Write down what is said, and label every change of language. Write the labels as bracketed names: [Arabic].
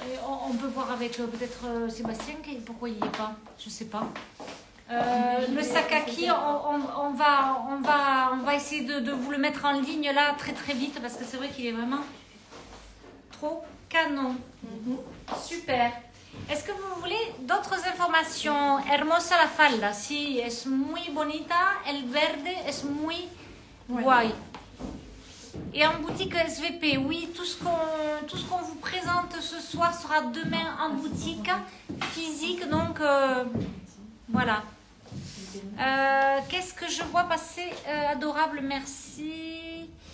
[French] On peut voir avec peut-être Sébastien pourquoi il n'y est pas. Je sais pas. Le sac kaki, on va essayer de vous le mettre en ligne là très très vite parce que c'est vrai qu'il est vraiment trop canon. Super. Est-ce que vous voulez d'autres informations? [Spanish] Hermosa la falda, sí, es muy bonita. El verde es muy guay. [French] Et en boutique SVP, oui, tout ce qu'on vous présente ce soir sera demain en boutique physique, donc voilà. Qu'est-ce que je vois passer? Adorable, merci.